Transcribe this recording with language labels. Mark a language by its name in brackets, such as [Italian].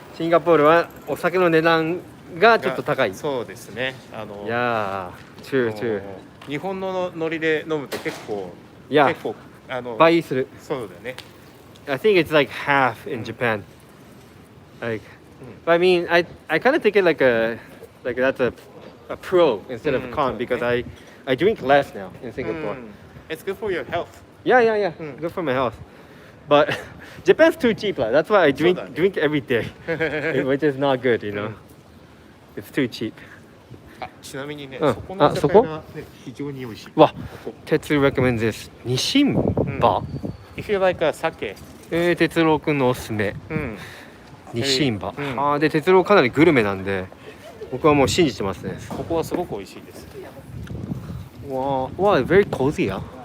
[Japanese] シンガポールはお酒の値段がちょっと高い。そうですね。 [English] Yeah, true, true. [Japanese] 日本の海苔で飲むと結構 [English] Yeah, [Japanese] 結構倍する。そうだね。 [English] I think it's like half in Japan. Like, but I mean, I kind of think it like that's a pro instead of a con because I drink less now in Singapore. It's good for your health. Yeah. Good for my health. But Japan's too cheap. Like, that's why I drink [Japanese] そうだね。 [English] drink every day, which is not good, you know. It's too cheap. [Japanese] ちなみにね、うんそこの居酒屋が、ね、非常に美味しい。 [English] わ、哲recommends this ニシンバ。 If you like a sake. [Japanese] 哲郎くんのおすすめ。ニシンバ。うんで哲郎かなりグルメなんで、僕はもう信じてますね。ここはすごく美味しいです。 [English] わ、very cozy や。